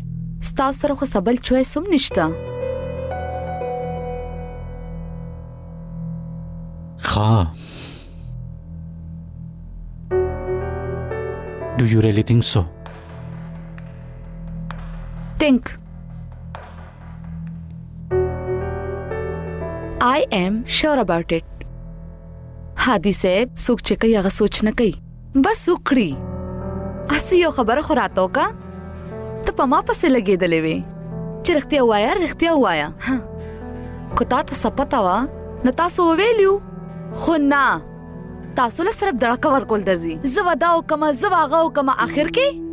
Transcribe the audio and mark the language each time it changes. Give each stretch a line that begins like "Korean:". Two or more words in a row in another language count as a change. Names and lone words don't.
Pashto: ستاسو سره خو څه بل چویس هم نشته
English: ښه Do you really think so? Think. I am sure about it.
Pashto: هادي صاحب څوک چې کوي هغه سوچ نه کوي بس وکړي اسی یو خبره خو راته وکړه ته په ما پسې لګېدلې وې چې رښتیا ووایه رښتیا ووایه که تا ته څه پته وه نو تاسو وویلو خو نه تاسو له صرف دړکه ورکول درځي زه به دا وکړمه زه به هغه وکړمه آخر کې